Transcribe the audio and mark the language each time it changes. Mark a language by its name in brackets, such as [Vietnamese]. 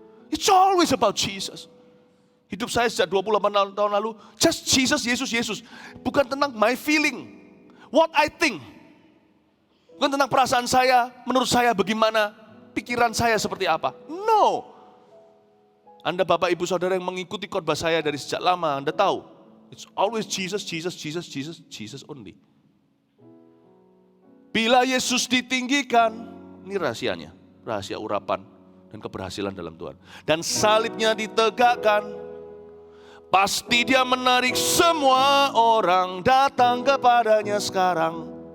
[English] It's always about Jesus. [Indonesian] Hidup saya sejak 28 tahun lalu, [English] just Jesus, [Indonesian] Yesus, Yesus. Bukan tentang [English] my feeling, what I think. [Indonesian] Bukan tentang perasaan saya, menurut saya bagaimana, pikiran saya seperti apa. No. Anda Bapak Ibu Saudara yang mengikuti khotbah saya dari sejak lama, Anda tahu. [English] It's always Jesus, Jesus, Jesus, Jesus, Jesus only. [Indonesian] Bila Yesus ditinggikan, ini rahasianya, rahasia urapan dan keberhasilan dalam Tuhan. Dan salibnya ditegakkan, pasti dia menarik semua orang datang kepadanya sekarang.